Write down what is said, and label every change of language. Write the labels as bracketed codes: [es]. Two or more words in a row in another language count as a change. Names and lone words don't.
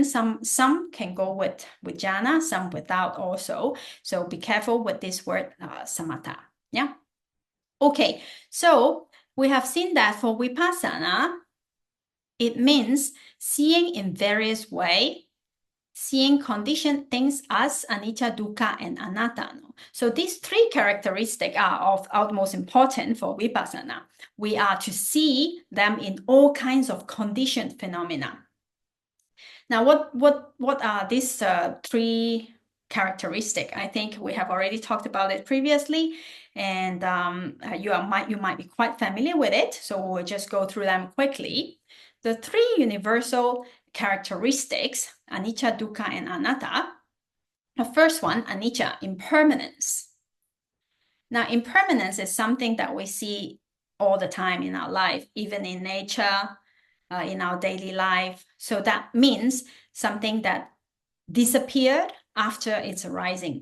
[en] Some can go with jhana, some without also. So be careful with this word samatha. Yeah. Okay. So we have seen that for vipassana, it means seeing in various ways, seeing conditioned things as [pi] anicca, dukkha, [en] and anatta. So these 3 characteristics are of utmost importance for vipassana. We are to see them in all kinds of conditioned phenomena. Now, what are these 3 characteristics? I think we have already talked about it previously, and you might be quite familiar with it. So we'll just go through them quickly. The 3 universal characteristics, [pi] anicca, dukkha, and anatta. [en] The first one, anicca, impermanence. Now, impermanence is something that we see all the time in our life, even in nature, in our daily life. So that means something that disappeared after its arising.